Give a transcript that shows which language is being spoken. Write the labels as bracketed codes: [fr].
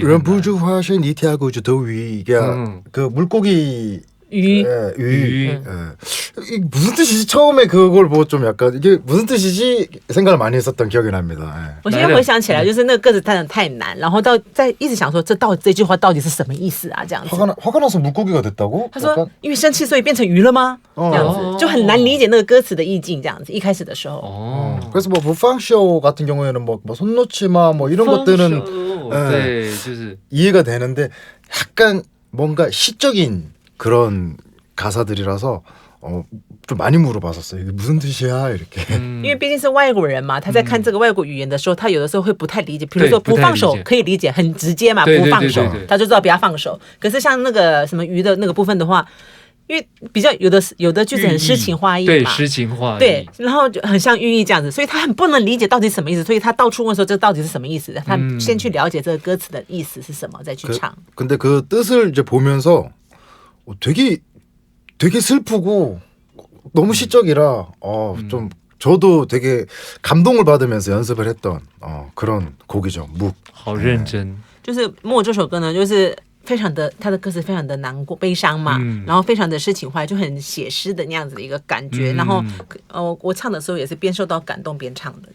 [zh] 人不住화신你跳过就더위 이게 그 물고기 鱼 [ko] 예, 이 무슨 뜻이지? 처음에 그걸 보고 좀 약간 이게 무슨 뜻이지 생각을 많이 했었던 기억이 납니다. 예. [zh] 我现在回想起来，就是那个歌词真的太难，然后在一直想说这句话到底是什么意思啊？这样子。 [ko] 화가 나서 물고기가 됐다고? [zh] 他说因为生气所以变成鱼了吗？这样子就很难理解那个歌词的意境。这样子一开始的时候，哦， [ko] 그래서 뭐 무팡쇼 같은 경우에는 뭐 손놓지마 뭐 이런 것들은 [zh] 对，就是 [ko] 이해가 되는데 약간 뭔가 시적인 그런 가사들이라서 좀 많이 물어봤었어요. 이게 무슨 뜻이야 이렇게. [zh] 因为毕竟是外国人嘛，他在看这个外国语言的时候，他有的时候会不太理解。比如说对不太不放手理解可以理解，很直接嘛，对对不放手对对对，他就知道不要放手。可是像那个什么鱼的那个部分的话，因为比较有的句子很诗情画意对，嘛，诗情画意，对，然后就很像寓意这样子，所以他很不能理解到底什么意思，所以他到处问说这到底是什么意思，他先去了解这个歌词的意思是什么，再去唱。 [ko] 근데 그 뜻을 이제 보면서 되게 슬프고 너무 시적이라 좀 저도 되게 감동을 받으면서 연습을 했던 그런 곡이죠. 묵. [zh] 好认真，就是《木》这首歌呢，就是非常的，他的歌词非常的难过、悲伤嘛，然后非常的诗情画意，就很写诗的那样子的一个感觉。然后我唱的时候也是边受到感动边唱的。